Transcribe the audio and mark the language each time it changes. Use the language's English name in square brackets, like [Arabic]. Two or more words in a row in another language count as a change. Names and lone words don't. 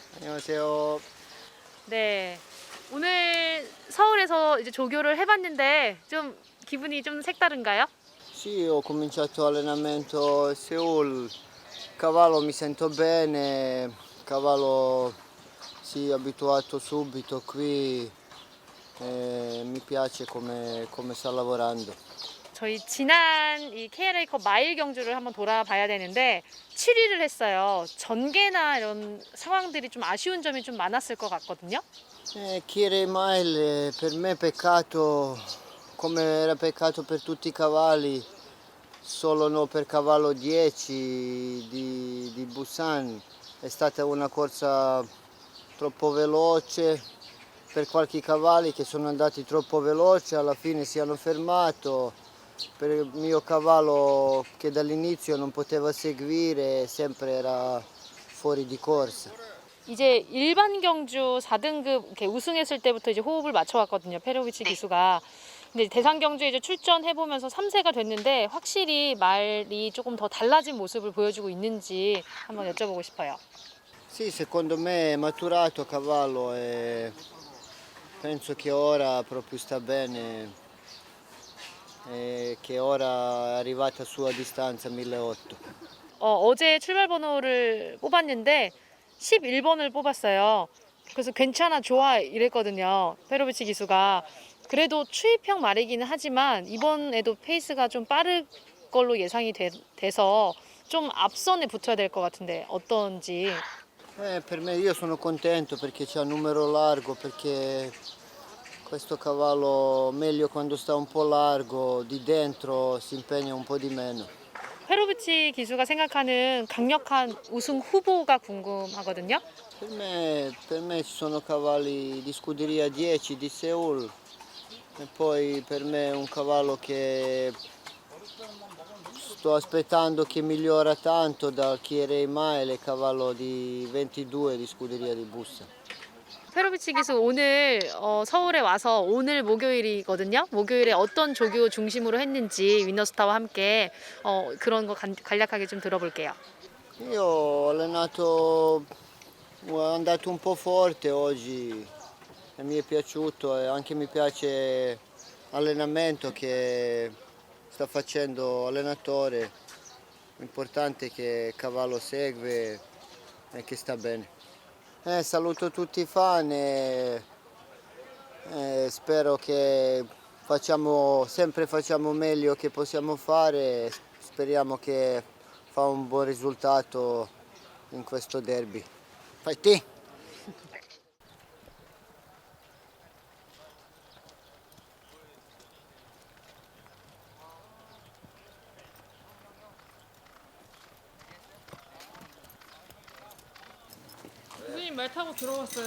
[Korean] 안녕하세요. 네, 오늘 서울에서 이제 조교를 해봤는데 좀 기분이 좀 색다른가요? [Italian] Sì, ho cominciato allenamento a Seoul, cavallo mi sento bene, cavallo si è abituato subito qui, mi piace come sta lavorando. [Korean] 저희 지난 이 KLA컵 마일 경주를 한번 돌아봐야 되는데 7위를 했어요. 전개나 이런 상황들이 좀 아쉬운 점이 좀 많았을 것 같거든요. [Italian] Chiere Mile per me è peccato, come era peccato per tutti i cavalli, solo no per cavallo 10 di Busan. È stata una corsa troppo veloce per qualche cavalli che sono andati troppo veloci, alla fine si hanno fermato. Per il mio cavallo che dall'inizio non poteva seguire, sempre era fuori di corsa. [Korean] 이제 일반 경주 4등급 이렇게 우승했을 때부터 이제 호흡을 맞춰왔거든요. 페로비치 기수가. 근데 대상 경주에 이제 출전해 보면서 3세가 됐는데 확실히 말이 조금 더 달라진 모습을 보여주고 있는지 한번 여쭤보고 싶어요. [Italian] Sì, secondo me è maturato a cavallo, penso che ora proprio sta bene e che ora è arrivata sulla distanza 1800. [Korean] 어제 출발 번호를 뽑았는데 11번을 뽑았어요. 그래서 괜찮아, 좋아 이랬거든요. 페로비치 기수가. 그래도 추입형 말이기는 하지만 이번에도 페이스가 좀 빠를 걸로 예상이 돼서 좀 앞선에 붙어야 될 것 같은데 어떤지. [Italian] Per me io sono contento perché c'è un numero largo, perché questo cavallo meglio quando sta un po' largo, di dentro si impegna un po' di meno. [Korean] 페로비치 기수가 생각하는 강력한 우승 후보가 궁금하거든요. [Italian] Per me ci sono cavalli di scuderia 10 di Seoul e poi per me un cavallo che sto aspettando che migliora tanto dal Kierei Mile, cavallo di 22 di scuderia di Bussa. [Korean] 페로비치 기수 오늘 서울에 와서 오늘 목요일이거든요. 목요일에 어떤 조교 중심으로 했는지 위너스타와 함께 그런 거 간략하게 좀 들어볼게요. [Italian] Io ho allenato, ho andato un po' forte oggi e mi è piaciuto e anche mi piace l'allenamento che sta facendo l'allenatore. L'importante è che il cavallo segue e che sta bene. Saluto tutti i fan e spero che sempre facciamo meglio che possiamo fare. Speriamo che fa un buon risultato in questo derby. Fighting! [Korean] 교수님 말 타고 들어왔어요?